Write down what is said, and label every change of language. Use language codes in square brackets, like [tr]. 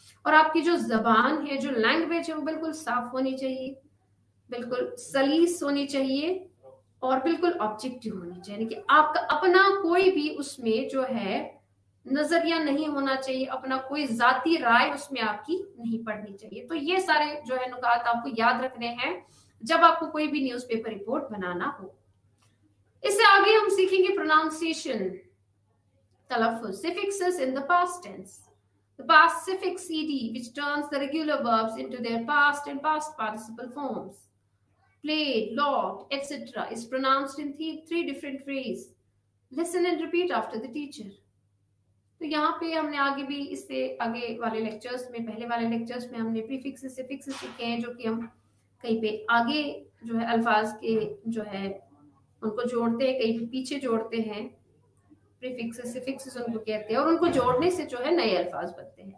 [hi] और आपकी जो जबान है, जो लैंग्वेज है, वो बिल्कुल साफ होनी चाहिए, बिल्कुल सलीस होनी चाहिए और बिल्कुल ऑब्जेक्टिव होनी चाहिए। यानी कि आपका अपना कोई भी उसमें जो है नजरिया नहीं होना चाहिए, अपना कोई जाती राय उसमें आपकी नहीं पड़नी चाहिए। तो ये सारे जो है नुकात आपको याद रखने हैं जब आपको कोई भी न्यूज़पेपर रिपोर्ट बनाना हो। इससे आगे हम सीखेंगे pronunciation, तलफ्फुज, [en] suffixes in the past tense. The past suffix ed, which turns the regular verbs into their past and past participle forms. Played, logged, etc. is pronounced in three different ways. Listen and repeat after the teacher. [hi] तो यहाँ पे हमने आगे भी इससे आगे वाले lectures में, पहले वाले लेक्चर्स में हमने प्रीफिक्स सिफिक्स सीखे हैं, जो कि हम कहीं पे आगे जो है अल्फाज के जो है उनको जोड़ते हैं, कहीं पे पीछे जोड़ते हैं। प्रीफिक्स सिफिक्स उनको कहते हैं और उनको जोड़ने से जो है नए अल्फाज बनते हैं।